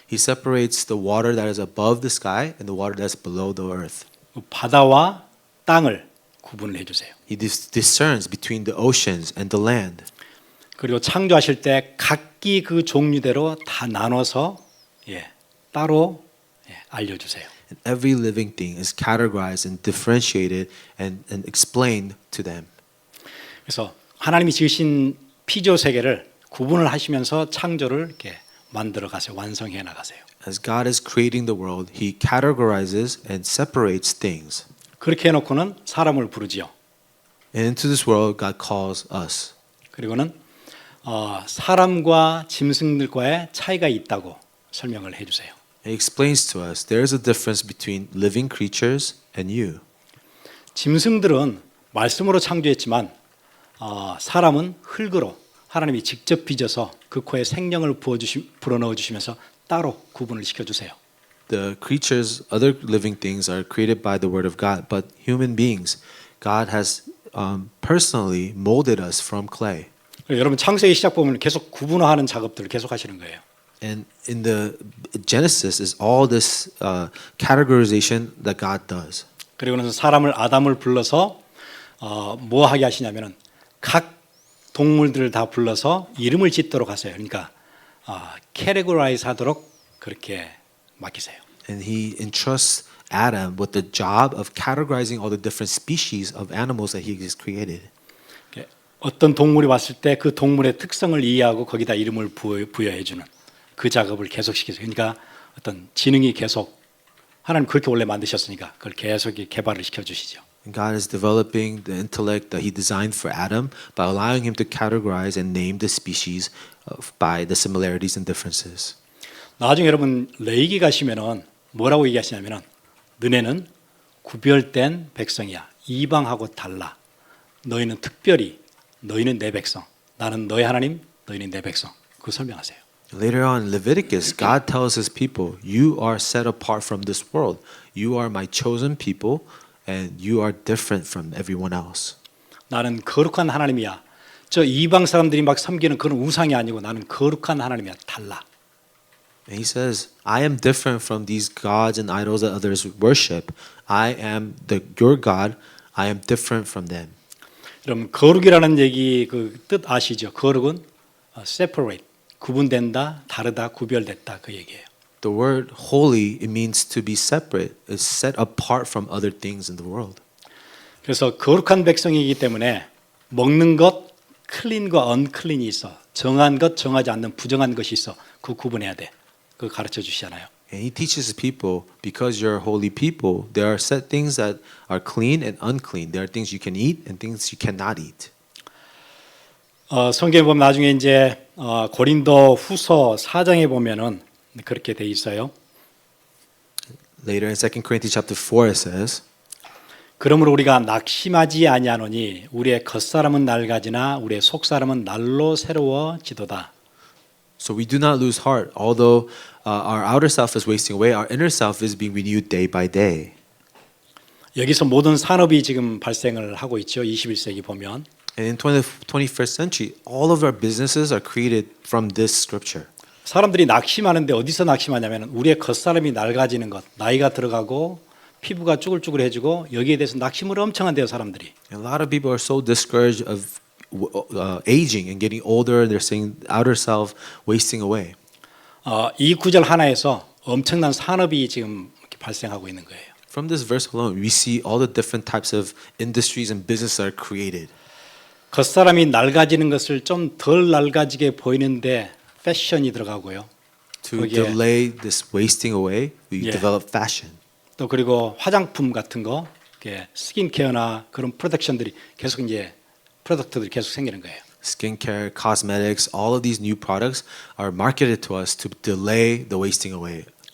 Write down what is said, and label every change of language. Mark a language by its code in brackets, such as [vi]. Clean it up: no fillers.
[en] He separates the water that is above the sky and the water that's below the earth. [ko] 바다와 땅을 구분을 해주세요. [en] He discerns between the oceans and the land. [ko] 그리고 창조하실 때 각기 그 종류대로 다 나눠서 따로 알려주세요. [en] And every living thing is categorized and differentiated and explained to them. [ko] 그래서 하나님이 지으신 피조 세계를 구분을 하시면서 창조를 이렇게 만들어 가세요. 완성해 나가세요. [en] As God is creating the world, He categorizes and separates things. [ko] 그렇게 해놓고는 사람을 부르지요. [en] And into this world, God calls us. [ko] 그리고는 사람과 짐승들과의 차이가 있다고 설명을 해주세요. [en] He explains to us there is a difference between living creatures and you. [ko] 짐승들은 말씀으로 창조했지만 사람은 흙으로 하나님이 직접 빚어서 그 코에 생명을 불어넣어 주시면서 따로 구분을 시켜주세요. [en] The creatures, other living things, are created by the word of God, but human beings, God has personally molded us from clay. [ko] 여러분 창세기 시작 보면 계속 구분화하는 작업들을 계속 하시는 거예요. [en] And in the Genesis is all this categorization that God does. [ko] 그리고 나서 사람을 아담을 불러서 뭐 하게 하시냐면은 각 동물들을 다 불러서 이름을 짓도록 하세요. 그러니까 categorize 하도록 그렇게 맡기세요. [en] And he entrusts Adam with the job of categorizing all the different species of animals that he has created. [ko] 어떤 동물이 왔을 때 그 동물의 특성을 이해하고 거기다 이름을 부여해 주는 그 작업을 계속 시키죠. 그러니까 어떤 지능이 계속 하나님 그렇게 원래 만드셨으니까 그걸 계속 개발을 시켜 주시죠. [en] And God is developing the intellect that he designed for Adam by allowing him to categorize and name the species by the similarities and differences. [ko] 나중에 여러분 레위기 가시면은 뭐라고 얘기하시냐면은 너네는 구별된 백성이야. 이방하고 달라. 너희는 특별히 너희는 내 백성. 나는 너희 하나님, 너희는 내 백성. 그거 설명하세요. [en] Later on in Leviticus, God tells his people, you are set apart from this world. You are my chosen people and you are different from everyone else. [ko] 나는 거룩한 하나님이야. 저 이방 사람들이 막 섬기는 그런 우상이 아니고 나는 거룩한 하나님이야. 달라. [en] And he says, I am different from these gods and idols that others worship. I am your God. I am different from them. [ko] 여러분 거룩이라는 얘기 그 뜻 아시죠? 거룩은 separate, 구분된다, 다르다, 구별됐다 그 얘기예요. [en] The word holy, it means to be separate. It's set apart from other things in the world. [ko] 그래서 거룩한 백성이기 때문에 먹는 것, 클린과 언클린이 있어. 정한 것, 정하지 않는 부정한 것이 있어. 그 구분해야 돼. 그거 가르쳐 주시잖아요. [en] And he teaches his people, because you're holy people, there are set things that are clean and unclean. There are things you can eat and things you cannot eat. [ko] 성경에 보면 나중에 이제 고린도 후서 4장에 보면은 그렇게 돼 있어요. [en] Later in 2 Corinthians chapter 4 it says, [ko] 그러므로 우리가 낙심하지 아니하노니 우리의 겉사람은 낡아지나 우리의 속사람은 날로 새로워지도다. [en] So we do not lose heart, although our outer self is wasting away, our inner self is being renewed day by day. [ko] 여기서 모든 산업이 지금 발생을 하고 있죠. 21세기 보면. [en] And in 21st century, all of our businesses are created from this scripture. [ko] 사람들이 낙심하는데 어디서 낙심하냐면 우리의 겉사람이 낡아지는 것, 나이가 들어가고 피부가 쭈글쭈글해지고 여기에 대해서 낙심을 엄청 한대요 사람들이. [en] And a lot of people are so discouraged of aging and getting older. They're saying outer self wasting away. [ko] 이 구절 하나에서 엄청난 산업이 지금 이렇게 발생하고 있는 거예요. [en] From this verse alone, we see all the different types of industries and businesses that are created. [ko] 겉사람이 낡아지는 것을 좀 덜 낡아지게 보이는데 패션이 들어가고요. [en] To [ko] 거기에 [en] delay this wasting away, we develop fashion. [ko] 또 그리고 화장품 같은 거, 스킨케어나 그런 프로덕션들이 계속 이제 프로덕트들이 계속 생기는 거예요. [en] Skincare, cosmetics, all of these new products are marketed to us to delay the wasting away.